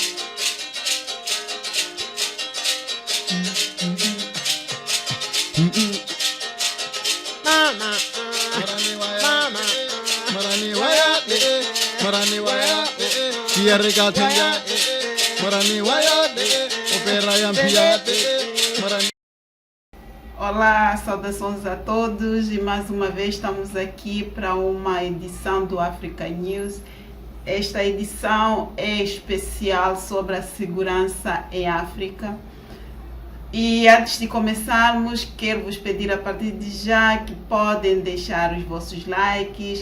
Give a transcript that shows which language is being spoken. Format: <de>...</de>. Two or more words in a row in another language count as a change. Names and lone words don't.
<pt>Mama. Marani waya. Mama. Marani waya. Marani waya. Tiare ka thenja. Marani waya. Opera yampia. Marani. Olá, saudações a todos e mais uma vez estamos aqui para uma edição do Africa News. Esta edição é especial sobre a segurança em África. E antes de começarmos, quero vos pedir a partir de já que podem deixar os vossos likes.</pt>